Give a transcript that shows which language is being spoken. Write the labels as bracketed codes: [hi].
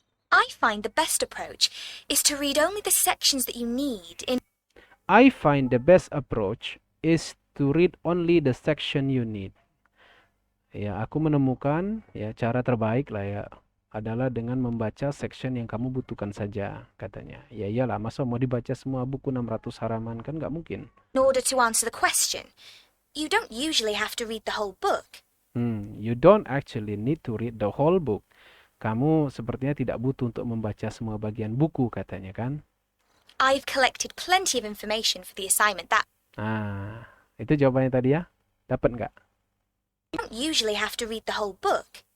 [en] I find the best approach is to read only the sections that you need in I find the best approach is to read only the section you need. [id] Ya, aku menemukan ya cara terbaik lah ya adalah dengan membaca section yang kamu butuhkan saja, katanya. Ya iyalah, masa mau dibaca semua buku 600 halaman kan nggak mungkin. [en] order to answer the question. You don't usually have to read the whole book. You don't actually need to read the whole book. [id] Kamu sepertinya tidak butuh untuk membaca semua bagian buku, katanya kan. [en] I've collected plenty of information for the assignment that [id] Nah, itu jawabannya tadi ya. Dapat nggak? [en] you don't usually have to read the whole book.